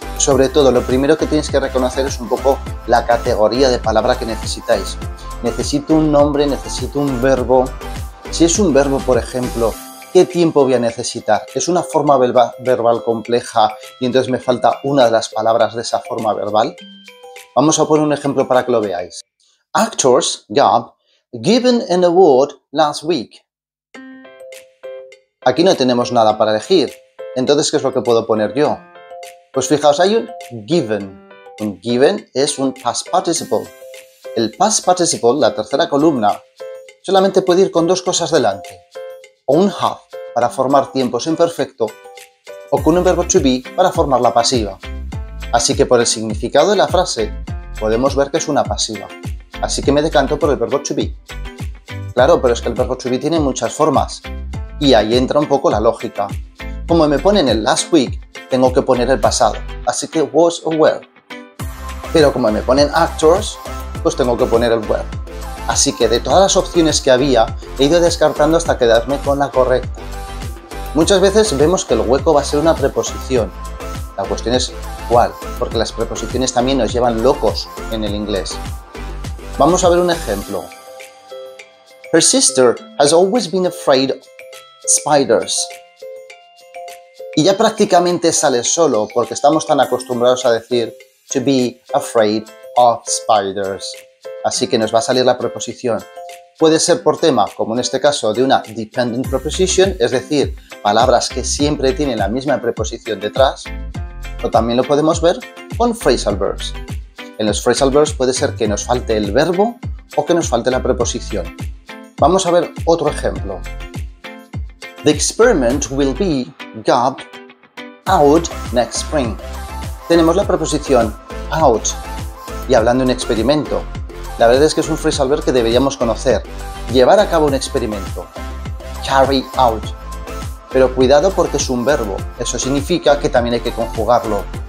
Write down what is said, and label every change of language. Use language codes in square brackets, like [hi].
[es] Sobre todo, lo primero que tenéis que reconocer es un poco la categoría de palabra que necesitáis. Necesito un nombre, necesito un verbo. Si es un verbo, por ejemplo, ¿qué tiempo voy a necesitar? ¿Es una forma verbal compleja y entonces me falta una de las palabras de esa forma verbal? Vamos a poner un ejemplo para que lo veáis. [en] Actors got given an award last week. [es] Aquí no tenemos nada para elegir. Entonces, ¿qué es lo que puedo poner yo? Pues fijaos, hay un given. Un given es un past participle. El past participle, la tercera columna, solamente puede ir con 2 cosas delante. O un have para formar tiempos imperfecto o con un verbo to be para formar la pasiva. Así que por el significado de la frase podemos ver que es una pasiva. Así que me decanto por el verbo to be. Claro, pero es que el verbo to be tiene muchas formas y ahí entra un poco la lógica. Como me ponen el last week, tengo que poner el pasado, así que was o were. Pero como me ponen actors, pues tengo que poner el were. Así que de todas las opciones que había, he ido descartando hasta quedarme con la correcta. Muchas veces vemos que el hueco va a ser una preposición. La cuestión es cuál, porque las preposiciones también nos llevan locos en el inglés. Vamos a ver un ejemplo. [en] Her sister has always been afraid of spiders. [es] Y ya prácticamente sale solo porque estamos tan acostumbrados a decir [en] to be afraid of spiders. [es] Así que nos va a salir la preposición. Puede ser por tema, como en este caso, de una dependent preposition, es decir, palabras que siempre tienen la misma preposición detrás, o también lo podemos ver con phrasal verbs. En los phrasal verbs puede ser que nos falte el verbo o que nos falte la preposición. Vamos a ver otro ejemplo. [en] The experiment will be got out next spring. [es] Tenemos la preposición out y hablando de un experimento. La verdad es que es un phrasal verb que deberíamos conocer. Llevar a cabo un experimento. Carry out. Pero cuidado porque es un verbo. Eso significa que también hay que conjugarlo.